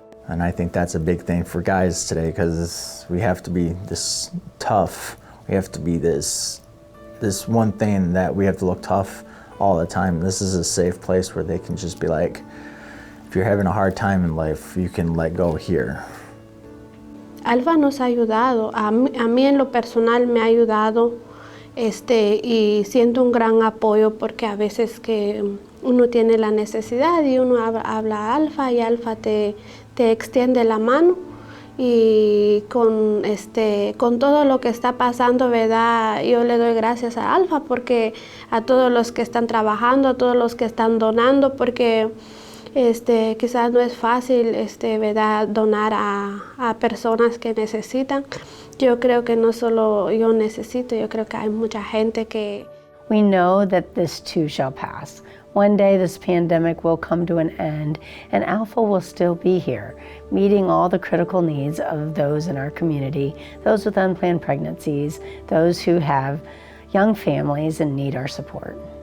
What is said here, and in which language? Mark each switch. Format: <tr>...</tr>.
<en>And I think that's a big thing for guys today, because we have to be this tough. We have to be this one thing that we have to look tough all the time. This is a safe place where they can just be like, if you're having a hard time in life, you can let go here.</en> <es>Alfa nos ha ayudado, a mí en lo personal me ha ayudado, y siento un gran apoyo, porque a veces que uno tiene la necesidad y uno habla a Alfa y Alfa te extiende la mano, y con todo lo que está pasando, ¿verdad? Yo le doy gracias a Alfa, porque a todos los que están trabajando, a todos los que están donando, porque Quizás no es fácil, ¿verdad? Donar a personas que necesitan. Yo creo que no solo yo necesito, yo creo que hay mucha gente que...</es> <en>We know that this too shall pass. One day this pandemic will come to an end and Alpha will still be here, meeting all the critical needs of those in our community, those with unplanned pregnancies, those who have young families and need our support.</en>